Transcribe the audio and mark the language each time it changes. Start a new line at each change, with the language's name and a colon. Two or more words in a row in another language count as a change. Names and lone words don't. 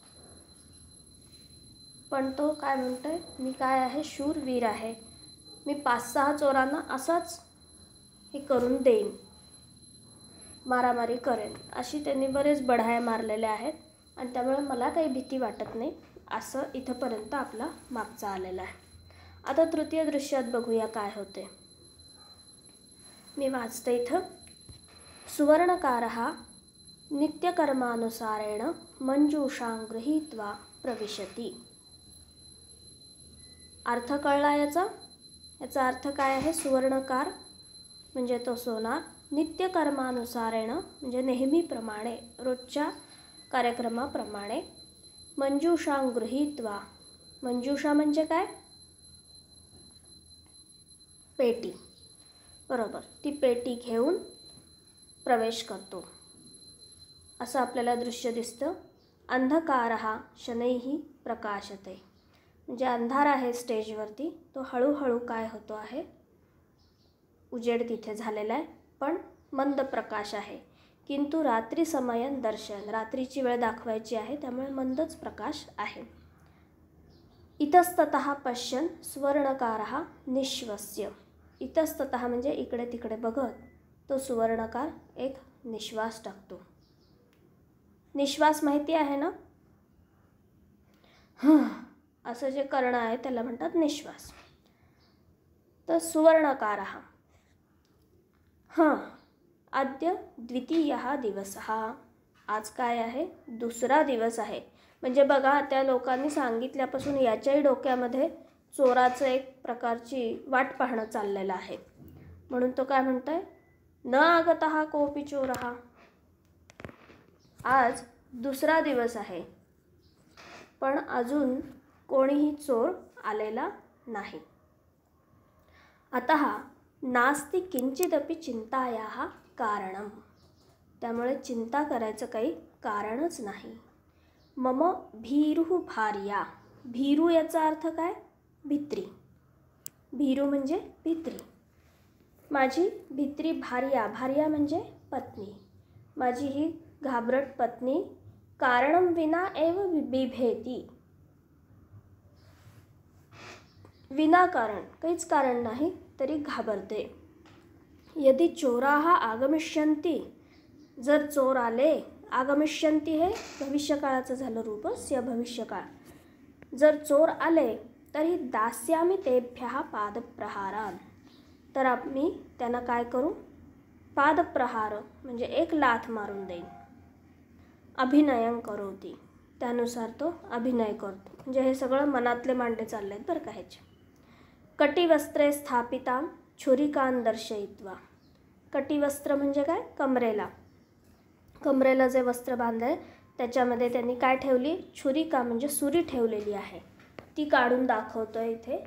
Marathi: पण तो काय म्हणतोय, मी काय आहे, शूरवीर आहे, मी 5-6 चोरांना असाच हे करून देईन, मारामारी करेन. अशी त्यांनी बरेच बढाया मारलेल्या आहेत आणि त्यामुळे मला काही भीती वाटत नाही. असं इथंपर्यंत आपला मागचा आलेला आहे. आता तृतीय दृश्यात बघूया काय होते. मी वाचते इथं.
Sanskrit: सुवर्णकारः नित्यकर्मानुसारेण मंजूषां गृहीत्वा प्रविशति.
Marathi: अर्थ कळला याचा अर्थ काय आहे. सुवर्णकार म्हणजे तो सोनार, नित्यकर्मानुसारेण म्हणजे नेहमीप्रमाणे रोजच्या कार्यक्रमाप्रमाणे,
Sanskrit: मंजूषां गृहीत्वा,
Marathi: मंजूषा म्हणजे काय, पेटी, बरोबर, ती पेटी घेऊन प्रवेश करतो असं आपल्याला दृश्य दिसतं.
Sanskrit: अंधकारः शनैः प्रकाशते,
Marathi: म्हणजे अंधार आहे स्टेजवरती, तो हळूहळू काय होतो आहे, उजेड तिथे झालेला आहे, पण मंद प्रकाश आहे.
Sanskrit: किंतु रात्री समयन दर्शन,
Marathi: रात्रीची वेळ दाखवायची आहे त्यामुळे मंदच प्रकाश आहे.
Sanskrit: इतस्ततः पश्यन् सुवर्णकारः निश्वस्य.
Marathi: इतस्ततः म्हणजे इकडे तिकडे बघत तो सुवर्णकार एक निश्वास टाकतो. निश्वास माहिती आहे ना, असं जे करणं आहे त्याला म्हणतात निश्वास.
Sanskrit: तर सुवर्णकारः अद्य द्वितीयः दिवसः,
Marathi: आज काय आहे, दुसरा दिवस आहे. म्हणजे बघा, त्या लोकांनी सांगितल्यापासून याच्याही डोक्यामध्ये चोराचं एक प्रकारची वाट पाहणं चाललेलं आहे. म्हणून तो काय म्हणतोय,
Sanskrit: न आगतः कोऽपि चोरः,
Marathi: आज दुसरा दिवस आहे पण अजून कोणीही चोर आलेला नाही.
Sanskrit: अतः नास्ति किंचिदपि चिंतायाः कारणम,
Marathi: त्यामुळे चिंता करायचं काही कारणच नाही.
Sanskrit: मम भीरुः भार्या,
Marathi: भीरू याचा अर्थ काय, भित्री, भीरू म्हणजे भित्री. माझी भित्री भार्या, भार्या म्हणजे पत्नी, माझी ही घाबरट पत्नी
Sanskrit: कारणम विना एव बिभेती,
Marathi: विनाकारण काहीच कारण नाही तरी घाबरते.
Sanskrit: यदि चोराः आगमिष्यन्ति,
Marathi: जर चोर आले, आगमिष्यन्ति हे भविष्यकाळाचं झालं रूपस्य भविष्यकाळ, जर चोर आले तरी
Sanskrit: दास्यामि तेभ्यः पादप्रहारान्,
Marathi: तर आम्ही त्यांना काय करू, पादप्रहार म्हणजे एक लाथ मारून देईन.
Sanskrit: अभिनयं करोति,
Marathi: त्यानुसार तो अभिनय करतो. म्हणजे हे सगळं मनातले मांडे चालले आहेत बरं का ह्याचे.
Sanskrit: कटिवस्त्रे स्थापितां छुरिकां दर्शयित्वा,
Marathi: कटिवस्त्र म्हणजे काय, कमरेला, कमरेला जे वस्त्र बांधलंय त्याच्यामध्ये त्यांनी काय ठेवली, छुरिका म्हणजे सुरी ठेवलेली आहे, ती काढून दाखवतोय इथे.